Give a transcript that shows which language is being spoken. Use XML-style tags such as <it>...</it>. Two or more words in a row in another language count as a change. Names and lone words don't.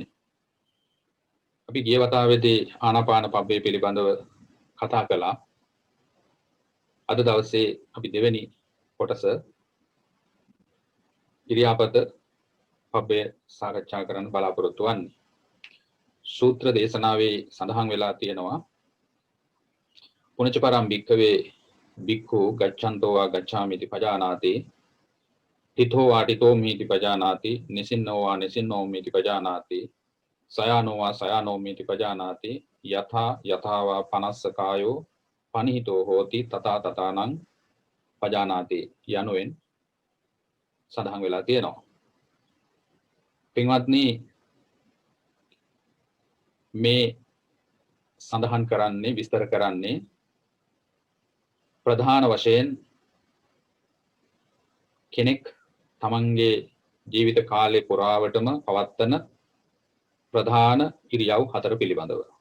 <si>අපි ගිය වතාවේදී ආනාපාන පබ්බය පිළිබඳව කතා කළා. අද දවසේ අපි දෙවෙනි කොටස ඉරියාපත පබ්බය සාකච්ඡා කරන්න බලාපොරොත්තු වෙන්නේ. සූත්‍ර දේශනාවේ සඳහන් වෙලා තියෙනවා</si> <pi>පුනච පරම් භික්ඛවේ භික්ඛු ගච්ඡන්තෝ වා ගච්ඡාමිති පජානාති තිතෝ වාටිතෝ මිති පජානාති නිසින්නෝ වා නිසින්නෝ මිති පජානාති සයානෝ වා සයානෝ මිති පජානාති යථා යථා වා පනස්ස කායෝ පනිහිතෝ හෝති තථා තථානං පජානාති</pi> <si>යනුවෙන් සඳහන් වෙලා තියෙනවා. පින්වත්නි, මේ සඳහන් කරන්නේ විස්තර කරන්නේ ප්‍රධාන වශයෙන් කෙනෙක් තමන්ගේ ජීවිත කාලය පුරාවටම පවත්වන ප්‍රධාන ඉරියව් හතර පිළිබඳව.</si>